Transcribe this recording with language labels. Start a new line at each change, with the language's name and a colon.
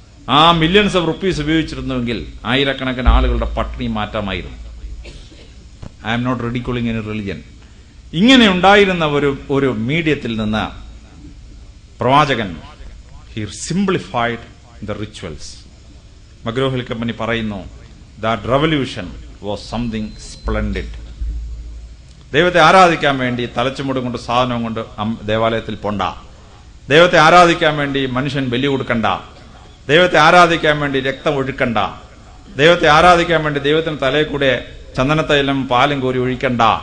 Malayalam: ആ millions of rupees ഉപയോഗിച്ചിരുന്നുവെങ്കിൽ ആയിരക്കണക്കിന് ആളുകളുടെ പട്ടിണി മാറ്റാമായിരുന്നു.
English: I am not ridiculing any religion.
Malayalam: ഇങ്ങനെ ഉണ്ടായിരുന്ന ഒരു മീഡിയത്തിൽ നിന്ന് പ്രവാചകൻ
English: he simplified the rituals.
Malayalam: മഗ്രോ-ഹിൽ company പറയുന്നു,
English: that revolution was something splendid.
Malayalam: ദൈവത്തെ ആരാധിക്കാൻ വേണ്ടി തലച്ചുമുടും കൊണ്ട് സാധനം കൊണ്ട് ദേവാലയത്തിൽ പോണ്ട, ദൈവത്തെ ആരാധിക്കാൻ വേണ്ടി മനുഷ്യൻ ബലി കൊടുക്കണ്ട, ദൈവത്തെ ആരാധിക്കാൻ വേണ്ടി രക്തം ഒഴുക്കണ്ട, ദൈവത്തെ ആരാധിക്കാൻ വേണ്ടി ദൈവത്തിന് തലയിൽ കൂടെ ചന്ദനത്തൈലം പാലും കോരി ഒഴിക്കണ്ട.